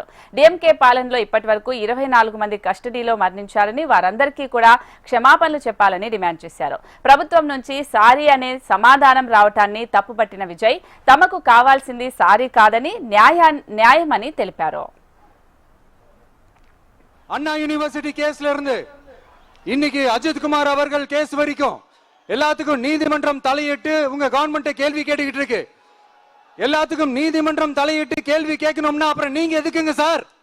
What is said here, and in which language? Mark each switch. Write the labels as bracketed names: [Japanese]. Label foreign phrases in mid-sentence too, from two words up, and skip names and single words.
[Telugu] డీఎంకే పాలనలో ఇప్పటివరకు 24 మంది కస్టడీలో మరణించారని, వారందరికీ కూడా క్షమాపణలు చెప్పాలని డిమాండ్ చేశారు. ప్రభుత్వం నుంచి సారీ అనే సమాధానం రావటాన్ని తప్పుపట్టిన విజయ్ తమకు కావాల్సింది సారీ కాదని న్యాయమని తెలిపారు. [Tamil] அண்ணா யூனிவர்சிட்டி கேஸ்ல இருந்து இன்னைக்கு அஜித் குமார் அவர்கள் கேஸ் வரைக்கும் எல்லாத்துக்கும் நீதிமன்றம் தலையிட்டு உங்க கவர்மெண்ட் கேள்வி கேட்டுக்கிட்டு இருக்கு. எல்லாத்துக்கும் நீதிமன்றம் தலையிட்டு கேள்வி கேட்கணும்னா அப்புறம் நீங்க எதுக்குங்க சார்?